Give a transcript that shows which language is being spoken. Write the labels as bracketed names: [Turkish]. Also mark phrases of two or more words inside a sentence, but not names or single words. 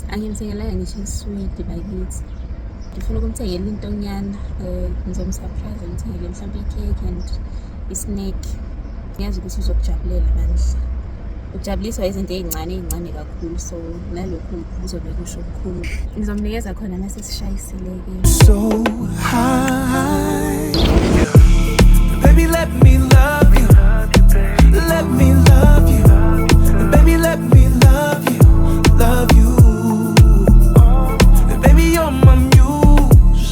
[Zulu] Angimthengelanga ngisho iswidi bakithi. Ngifuna ukumthengela intonyana. Ngizomsurprise ngimthengele mhlawumbe i-cake and i-snack. Ngiyazi ukuthi uzokujabulela bandla. Ukujabuliswa izinto ey'ncane kakhulu, so nalokhu kuzobe kusho okukhulu. Ngizomnikeza khona mase sishayisile-ke. [English] So high. Baby, let me love you. Let me love you. Baby, let me love you. Love you. Baby, you're my muse.